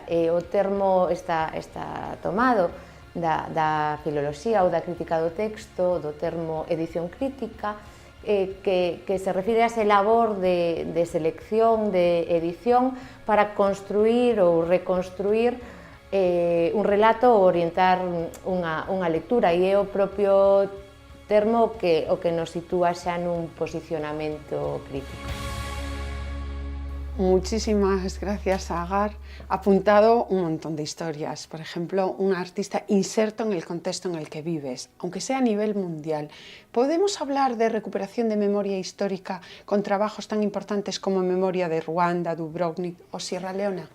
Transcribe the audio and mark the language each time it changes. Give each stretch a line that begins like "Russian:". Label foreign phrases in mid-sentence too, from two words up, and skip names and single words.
Galician: O termo está tomado da filoloxía ou da crítica do texto, do termo edición crítica, que se refire a ese labor de selección, de edición, para construir ou reconstruir un relato ou orientar unha lectura, e é o propio termo o que nos sitúa xa nun posicionamento crítico.
Spanish: Muchísimas gracias, Agar. Apuntado un montón de historias. Por ejemplo, un artista inserto en el contexto en el que vives, aunque sea a nivel mundial. ¿Podemos hablar de recuperación de memoria histórica con trabajos tan importantes como Memoria de Ruanda, Dubrovnik o Sierra Leona?